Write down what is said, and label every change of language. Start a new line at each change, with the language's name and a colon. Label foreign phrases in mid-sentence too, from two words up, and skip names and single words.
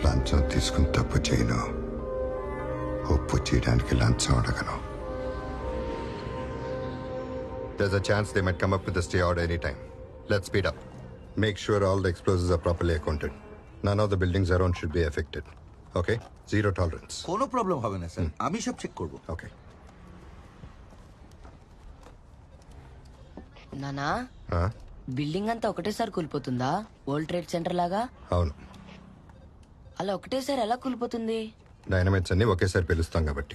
Telugu: లంచం తీసుకుని తప్పు చేయను, ఒప్పు చేయడానికి లంచం అడగను.
English: There's a chance they might come up with a stay order anytime. Let's speed up. Make sure all the explosives are properly accounted. None of the buildings around should be affected. Okay? Zero tolerance.
Bangla: কোনো প্রবলেম হবে না স্যার, আমি সব চেক করব।
English: Okay.
Telugu: నానా
English: Huh?
Telugu: బిల్డింగ్ అంతా ఒకటేసారి కూలిపోతుందా? వరల్డ్ ట్రేడ్ సెంటర్ లాగా? అవును. అలా ఒకటేసారి ఎలా కూలిపోతుంది? డైనమైట్స్ అన్ని ఒకేసారి పిలుస్తాం కాబట్టి.